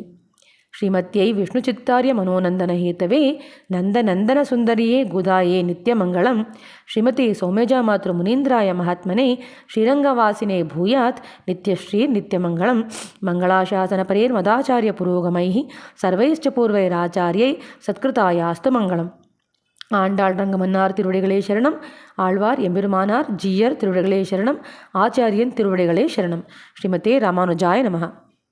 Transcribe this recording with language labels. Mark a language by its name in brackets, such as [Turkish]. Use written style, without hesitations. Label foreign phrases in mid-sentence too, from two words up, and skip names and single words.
[Sanskrit] ಶ್ರೀಮತ್ಯೈ ವಿಷ್ಣುಚಿತ್ತಾರ್ಯ ಮನೋನಂದನ ಹೇತವೇ ನಂದನಂದನ ಸುಂದರಿಯೇ ಗುದಾಯೇ ನಿತ್ಯಮಂಗಳಂ ಶ್ರೀಮತಿ ಸೌಮ್ಯಜಾ ಮಾತೃ ಮುನೀಂದ್ರಾಯ ಮಹಾತ್ಮನೆ ಶ್ರೀರಂಗವಾಸಿನೇ ಭೂಯಾತ್ ನಿತ್ಯಶ್ರೀ ನಿತ್ಯಮಂಗಳಂ ಮಂಗಳಾಶಾಸನ ಪರೇರ್ಮದಾಚಾರ್ಯ ಪುರೋಗಮೈ ಸರ್ವೈಶ್ಚ ಪೂರ್ವೈರಾಚಾರ್ಯೈ ಸತ್ಕೃತಾಯಾಸ್ತು ಮಂಗಳಂ. [Tamil] ஆண்டாள் ரங்கமன்னார் திருவடிகளே சரணம். ஆழ்வார் எம்பெருமானார் ஜீயர் திருவடிகளே சரணம். ஆச்சாரியன் திருவடிகளே சரணம். [Sanskrit] ஸ்ரீமதே ராமானுஜாய நமः.